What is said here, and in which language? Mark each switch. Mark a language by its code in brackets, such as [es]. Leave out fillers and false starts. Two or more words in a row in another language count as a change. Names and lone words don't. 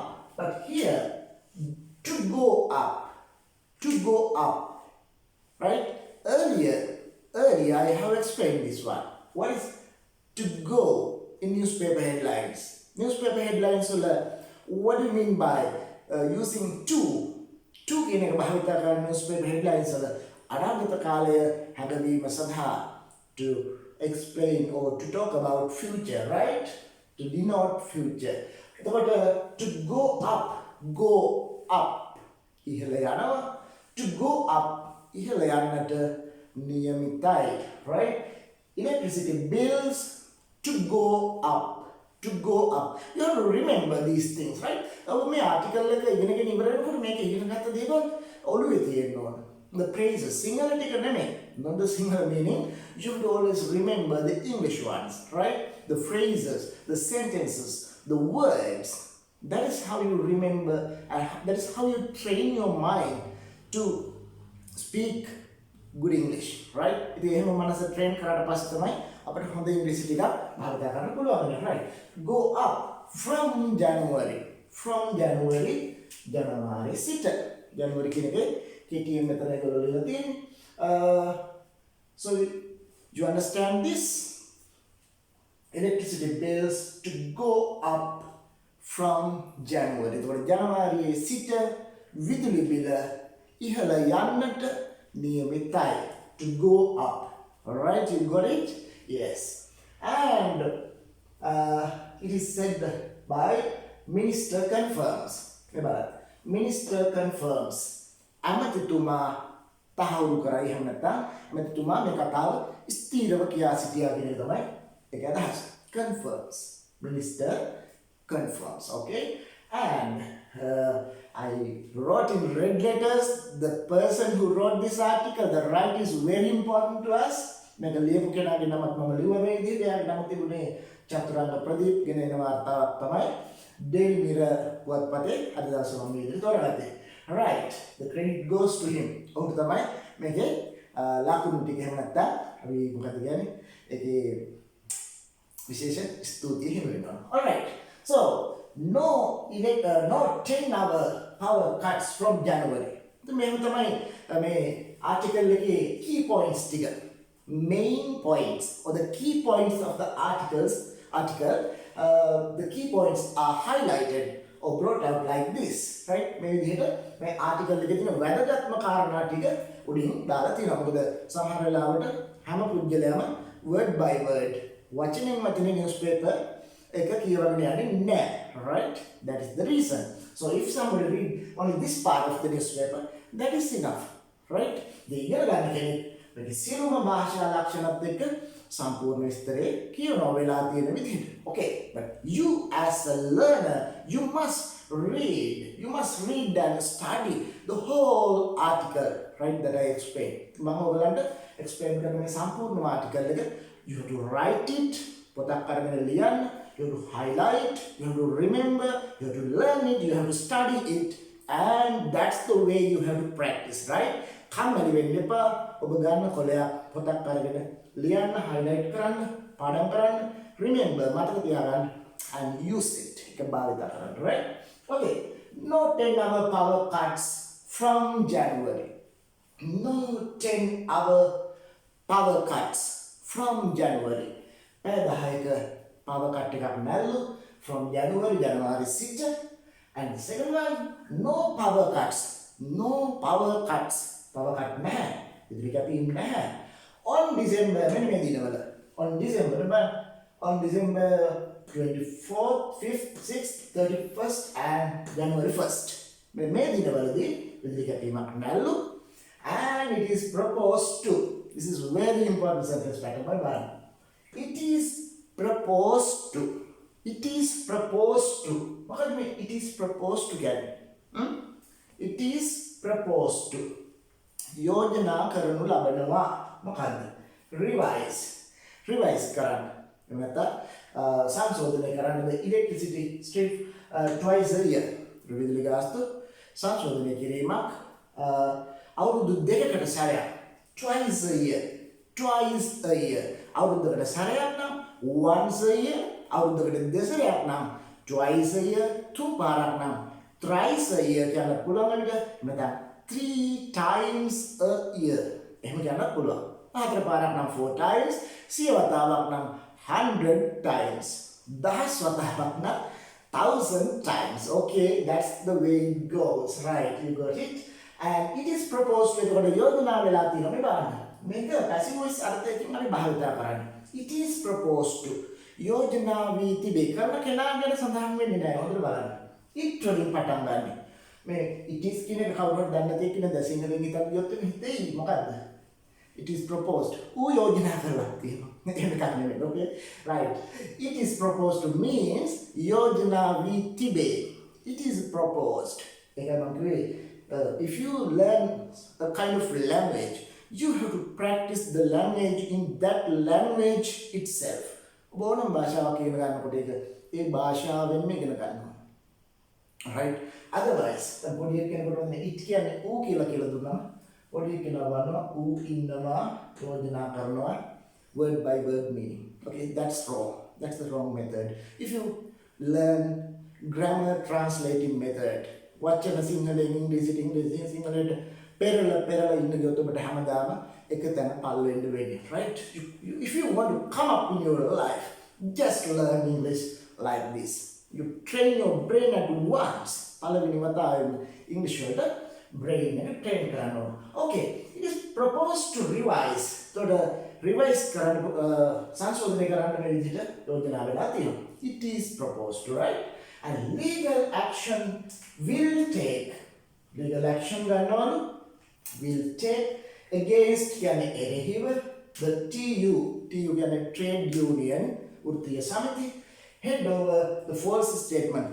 [en] But here, to go up, right? Earlier I have explained this one. What is to go in newspaper headlines? Newspaper headlines, what do you mean by using to [si] කියන එක භාවිත කරන [en] newspaper headlines [si] වල අනාගත කාලය හැඟවීම සඳහා [en] to explain or to talk about future, right? To denote future. එතකොට to go up [si] ඉහළ යනවා. [en] To go up [si] ඉහළ යන්නට නියමිතයි, [en] right? Electricity bills to go up. You have to remember these things, right? [si] මේ article එක ඉගෙනගෙන ඉවර වෙනකොට මේක ඉගෙන ගත්ත දේවල් ඔළුවේ තියෙන්න ඕන. [en] The phrases, [si] sinhala ටික නෙමෙයි. [en] Not the sinhala meaning. You have to always remember the English ones, right? The phrases, the sentences, the words. That is how you remember, and that is how you train your mind to speak good English, right? [si] ඉතින් එහෙම මනස train කරාට පස්සේ තමයි අපිට හොඳ ඉංග්‍රීසි ටිකක් භාවිත කරන්න පුළුවන් වෙන්නේ, [en] right? Go up from January. [si] ජනවාරි සිට. ජනවාරි කියන එකේ KTM මෙතන ඒගොල්ලෝ ලියලා තියෙන්නේ. [en] So you understand this? Electricity bills to go up from January. [si] එතකොට ජනවාරියේ සිට විදුලි බිල ඉහළ යන්නට නියමිතයි. [en] To go up. All right, you got it? Yes. And it is said by minister confirms. Minister confirms. [si] ඇමතිතුමා තහවුරු කරයි. එහෙම නැත්නම් ඇමතිතුමා මේ කතාව ස්ථීරව කියා සිටියා කියන එක තමයි ඒක අදහස. [en] Confirms. Minister confirms. Okay? And I wrote in red letters, the person who wrote this article, the right is very important to us. [si] මේක ලියපු කෙනාගේ නමත් මම ලිව්වා මේ විදිහට. එයාගේ නම තිබුණේ චතුරංග ප්‍රදීප් ගෙන එන වාර්තාවක් තමයි Daily Mirror පුවත්පතේ අද දවසේ මම මේ විදිහට තෝරගත්තේ. [en] Right, the credit goes to him. [si] ඔහුට තමයි මේකේ ලකුණු ටික එහෙම නැත්නම් අපි මොකද කියන්නේ? ඒකේ විශේෂ ස්තුතිය හිමි වෙනවා. [en] All right. So, no 10-hour power cuts from January. [si] මේක තමයි මේ article එකේ [en] key points [si] ටික. [en] Main points or the key points of the article, the key points are highlighted or brought out like this, right? [si] මේ විදිහට මේ article එකේ තියෙන වැදගත්ම කාරණා ටික උඩින් දාලා තියෙනවා. මොකද සමහර වෙලාවට හැම පුද්ගලයාම [en] word by word [si] වචනෙන් වචනේ newspaper එක කියවගෙන යන්නේ නැහැ, [en] right? That is the reason. So if somebody read only this part of the newspaper, that is enough, right? [si] The ඉගෙන ගන්න කෙනෙක් මේ සියලුම භාෂා ලක්ෂණත් එක්ක සම්පූර්ණ විස්තරේ කියනවා වෙලා තියෙන විදිහට. [en] Okay, but you as a learner, you must read and study the whole article, right, that I explained. [si] මම ඔයගලන්ට explain කරන මේ සම්පූර්ණ article එක [en] you have to write it, [si] පොතක් අරගෙන ලියන්න, [en] you have to highlight, you have to remember, you have to learn it, you have to study it, and that's the way you have to practice, right? [si] කම්මැලි වෙන්න එපා. ඔබ ගන්න කොලයක් පොතක් අරගෙන ලියන්න, highlight කරන්න, පාඩම් කරන්න, remember මතක තියාගන්න [en] and use it. [si] ඒක භාවිත කරන්න, [en] right? Okay, no 10-hour power cuts from January. No 10-hour power cuts from January. [si] පැය 10ක [en] power cut [si] එකක් නැල්ලු [en] from January [si] සිට. [en] And the second one, no power cuts. No power cuts. Power cut [si] නැහැ. විදුලි කැපීම් නැහැ. [en] On December [si] මෙන්න මේ දිනවල. [en] On December 24th, 5th, 6th, 31st and January 1st. [si] මේ දිනවලදී විදුලි කැපීමක් නැල්ලු. [en] And it is proposed to. This is very important sentence pattern by one. It is proposed to. It is proposed to. මොකද මේ it is proposed to කියන්නේ? It is proposed to. [si] යෝජනා කරනු ලබනවා. මොකද්ද? [en] Revise [si] කරන්න. එහෙම නැත්නම් සංශෝධනය කරන්න [en] the electricity strip twice a year. [si] විදුලි ගාස්තු සංශෝධනය කිරීමක් අවුරුදු දෙකකට සැරයක්. [en] Twice a year. [si] අවුරුද්දකට සැරයක් නම් [en] once a year. [si] අවුරුද්දකට දෙසරයක් නම් [en] twice a year. [si] තුපාරක් නම් [en] thrice a year [si] කියන්න පුළුවන් විදිහ. [en] නැත්නම් 3 times a year. [si] එහෙම කියන්න පුළුවන්. හතර පාරක් නම් 4 times. සිය වතාවක් නම් 100 times. දහස් වතාවක් නම් 1000 times. [en] Okay, that's the way it goes. Right, you got it. And it is proposed to. [si] එතකොට යෝජනා වෙලා තියෙනවා මේ බලන්න. මේක [en] passive voice [si] අර්ථයකින් අපි භාවිත කරන්නේ. [en] It is proposed to. [si] යෝජනා වී තිබේ. කරන කෙනා ගැන සඳහන් වෙන්නේ නැහැ. හොඳට බලන්න. it වලින් පටන් ගන්න. මේ [en] it is [si] කියන එක කවුරුහරි දන්නේ නැති කෙනෙක් දැන් සිංහලෙන් හිතන් ගියොත් හිතෙයි මොකද්ද? [en] It is proposed. [si] ඌ යෝජනා කරලා තියෙනවා. එහෙම එකක් නෙමෙයි. [en] Okay? Right. It is proposed to means [si] යෝජනා වී තිබේ. [en] It is proposed. [si] ඒකයි මම කිව්වේ [en] if you learn a kind of language, you have to practice the language in that language itself. [si] ඕනම භාෂාවක් ඉගෙන ගන්නකොට ඒ භාෂාවෙන්ම ඉගෙන ගන්නවා. [en] Right? Otherwise, the body කෙනෙකුට it [si] කියන්නේ ඌ කියලා දුන්නා. body කෙනා වන්නවා ඌ ඉන්නවා යෝජනා කරනවා [en] word by word meaning. Okay, that's wrong. That's the wrong method. If you learn grammar translating method, [si] වචන සිංහලෙන් ඉංග්‍රීසියෙන් සිංහලට පෙරලා ඉන්න ගියොත් ඔබට හැමදාම එක තැන පල් වෙන්න වෙන්නේ. [en] Right? If you want to come up in your life, just learn English like this. You train your brain at once. [si] පළවෙනි වතාවෙම English වලට brain එක train කරන්න ඕන. [en] Okay, it is proposed to revise. So the revise [si] කරන්න සංශෝධනය කරන්න මේ විදිහට යෝජනා වෙලා තියෙනවා. [en] It is proposed to, right? And legal action will take. Legal action ගන්නවලු will take against [si] කියන්නේ එරෙහිව [en] the TU කියන්නේ trade union [si] වෘත්තීය සමිති [en] head over the false statement.